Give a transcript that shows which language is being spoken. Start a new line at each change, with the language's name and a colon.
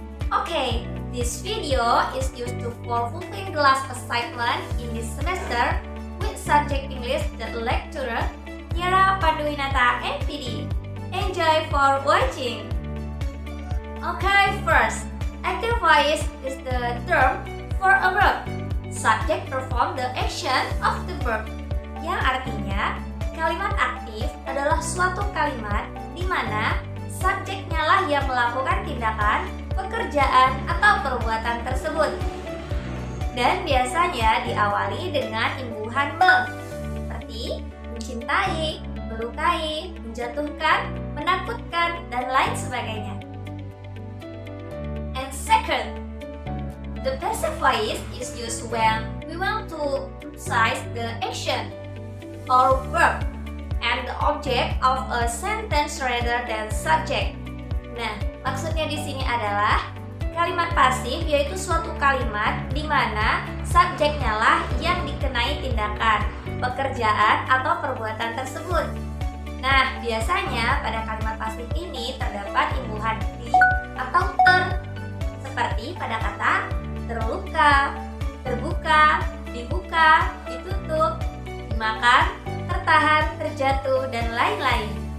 English: Okay, this video is used for fulfilling the last assignment in this semester with subject English that lecturer Tiara Panduwinata MPD. Enjoy for watching. Okay, first, active voice is the term for a verb. Subject perform the action of the verb.
Indonesian: Yang artinya, kalimat aktif adalah suatu kalimat di mana subjeknya lah yang melakukan tindakan, pekerjaan, atau perbuatan tersebut. Dan biasanya diawali dengan imbuhan meng, seperti mencintai, melukai, menjatuhkan, menakutkan, dan lain sebagainya.
English: And second, the passive voice is used when we want to emphasize the action or verb and the object of a sentence rather than subject.
Indonesian: Nah, maksudnya di sini adalah kalimat pasif, yaitu suatu kalimat di mana subjeknya lah yang dikenai tindakan, pekerjaan, atau perbuatan tersebut. Nah, biasanya pada kalimat pasif ini terdapat imbuhan di atau ter, seperti pada kata terluka, terbuka, dibuka, ditutup, dimakan, tertahan, terjatuh, dan lain-lain.